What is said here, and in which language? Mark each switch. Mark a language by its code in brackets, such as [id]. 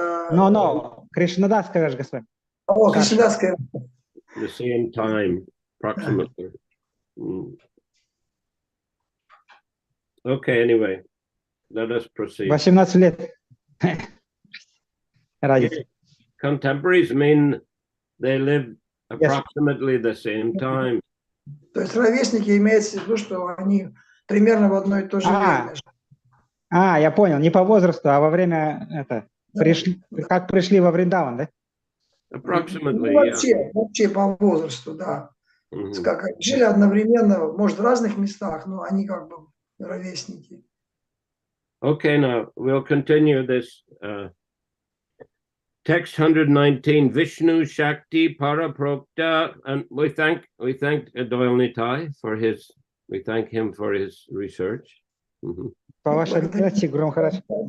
[ru] No, Кришнадасская Госвами. Oh, Кришнадасская. [en] The same time, approximately. Okay, anyway, let us proceed. [ru] 18 лет. [en] Contemporaries mean they live approximately the same time. [ru] То есть ровесники имеется в виду, что они примерно в одно и то же время. Я понял, не по возрасту, а во время как пришли во Вриндаван, да? [en] Approximately, [ru] вообще по возрасту, да. Как жили одновременно, может, в разных местах, но они как бы ровесники. [en] Okay, now we'll continue this text 119, Vishnu Shakti Paraprokta, and we thank Doyle Nitai for his. We thank him for his research. [ru] По вашей милости, Гуру Махарадж.